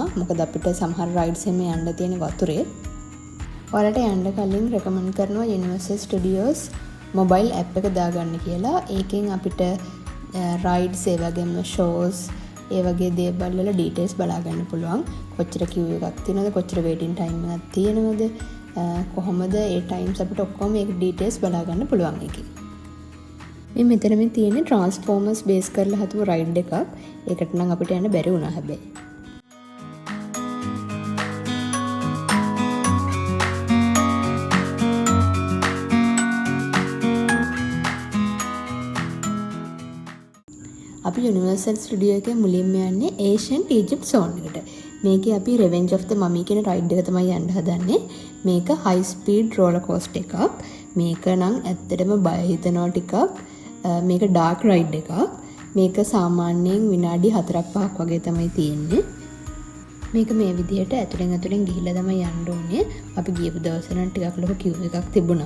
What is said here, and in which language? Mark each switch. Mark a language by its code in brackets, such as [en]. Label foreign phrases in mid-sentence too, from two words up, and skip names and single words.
[si] මොකද අපිට සමහර රයිඩ්ස් එහෙම යන්න තියෙන වතුරේ. ඔයාලට යන්න කලින් රෙකමන්ඩ් කරනවා Universal Studios [en] mobile app [si] එක දාගන්න කියලා. ඒකෙන් අපිට රයිඩ්ස් ඒ වගේම shows ඒ වගේ දේවල් වල details බලා ගන්න පුළුවන්. කොච්චර queue එකක් තියෙනවද, කොච්චර [en] waiting time [si] එකක් තියෙනවද, කොහොමද ඒ times අපිට ඔක්කොම ඒක details බලා ගන්න පුළුවන් එකේ. මේ මෙතන තියෙන්නේ Transformers base කරලා හදපු ride එකක්. ඒකට නම් අපිට යන්න බැරි වුණා හැබැයි. අපි Universal Studio එකේ මුලින්ම යන්නේ Ancient Egypt zone එකට. මේකේ අපි Revenge of the Mummy කියන ride එක තමයි යන්න හදන්නේ. මේක [en] high speed roller coaster [si] එකක්. මේක නම් ඇත්තටම බය හිතෙනවා ටිකක්. මේක [en] dark ride [si] එකක්. මේක සාමාන්‍යයෙන් විනාඩි 4-5ක් වගේ තමයි තියෙන්නේ. මේක මේ විදිහට ඇතුලෙන් ගිහිල්ලා තමයි යන්න ඕනේ. අපි ගියපු දවසේ නම් ටිකක් ලොකු queue එකක් තිබුණා.